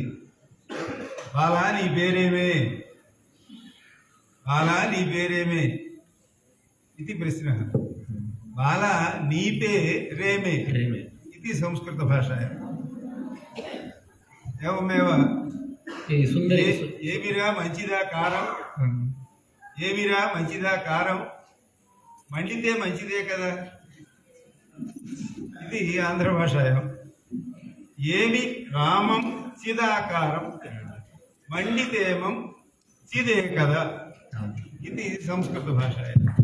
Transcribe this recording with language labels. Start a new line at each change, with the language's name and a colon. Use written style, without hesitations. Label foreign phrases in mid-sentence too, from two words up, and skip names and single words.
Sanskrit: बाला नी पेरे मे इति प्रश्नः. बाला नीपे रेमे इति संस्कृतभाषायाम्.
Telugu: एवमेव ఏమిరా మంచిదా కారం, మండితే మంచిదే కదా, ఇది ఆంధ్ర భాషాయం.
Sanskrit: ఏమి రామం చిదాకారం, మండితేమం చిదే కదా,
Telugu: ఇది సంస్కృత భాషాయం.